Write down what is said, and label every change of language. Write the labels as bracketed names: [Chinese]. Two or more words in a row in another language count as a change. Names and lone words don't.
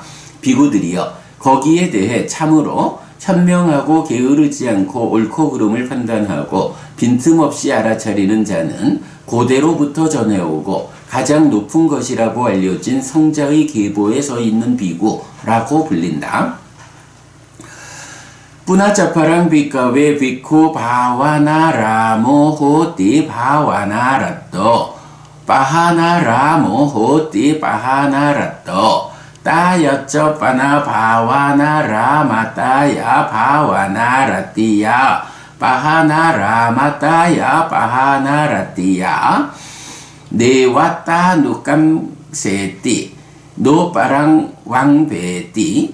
[Korean] 비구들이여, 거기에 대해 참으로 현명하고 게으르지 않고 옳고 그름을 판단하고 빈틈없이 알아차리는 자는 고대로부터 전해오고 가장 높은 것이라고 알려진 성자의 계보에 서 있는 비구라고 불린다. [Pali] Punacaparang bhikkhave bhikkhu bhavanaramo hoti bhavanarato pahanaramo hoti pahanarato 따여쩌 빠나 바와나라마따야 바와나라띠야 바하나라마따야 바하나라띠야 네와따 누깜 왕세띠 노빠랑 왕배띠